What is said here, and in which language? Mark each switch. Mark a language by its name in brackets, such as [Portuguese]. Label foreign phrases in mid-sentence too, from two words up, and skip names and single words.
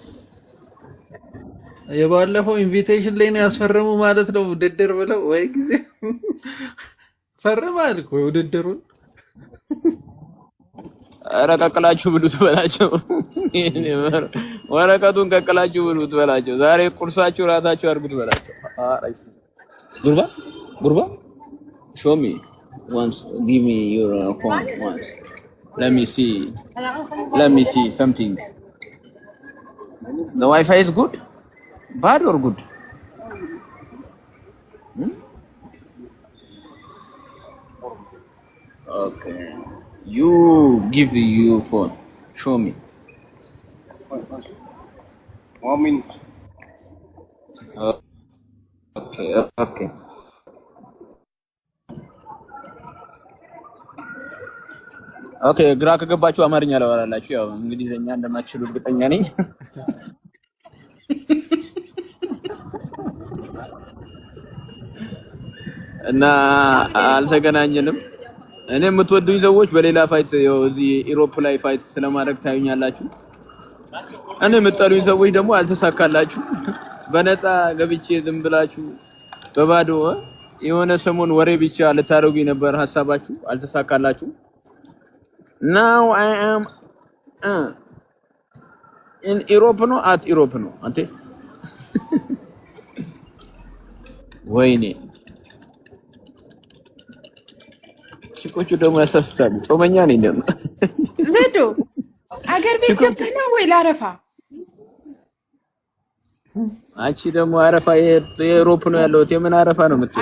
[Amharic] የባለፈው ኢንቪቴሽን ላይ ነው ያስፈረሙ ማለት ነው ውድድር ብለው ወይ ጊዜ ፈርማል እኮ ውድድሩን። ኧረ ቀቅላችሁ ብሉት በላቸው። ወረቀቱን ቀቅላችሁ ብሉት በላቸው። ዛሬ ቁርሳችሁ ራታችሁ አድርጉት በላቸው። ጉርባ [English] show me once, give me your phone once. Let me see something. The Wi-Fi is good? Bad or good? Okay. You give your phone. Show me. 1 minute. Okay. Okay. [Amharic] ኦኬ ግራ ከገባችሁ አማርኛ ላወራላችሁ። ያው እንግሊዘኛ እንደማትችሉ እርግጠኛ ነኝ። እና አልተገናኘንም። እኔ የምትወዱኝ ሰዎች በሌላ ፋይት ያው እዚህ ኢሮፕ ላይ ፋይት ስለማድረግ ታዩኛላችሁ። እኔ የምትጠሉኝ ሰዎች ደግሞ አልተሳካላችሁ። በነፃ ገብቼ ዝም ብላችሁ በባዶ የሆነ ሰሞን ወሬ ብቻ ልታደርጉኝ ነበር ሐሳባችሁ፣ አልተሳካላችሁ። [English] Now I am in Europe no at Europe no [Amharic] አንተ ወይኔ ሽቆቹ ደግሞ ያሳስታሉ። ጾመኛ ነኝ ደግሞ ዘዶ አገር ቤት ገብተህ ነው ወይ ላረፋ? አንቺ ደግሞ አረፋ የኢሮፕ ነው ያለው። የምን አረፋ ነው የምትለው?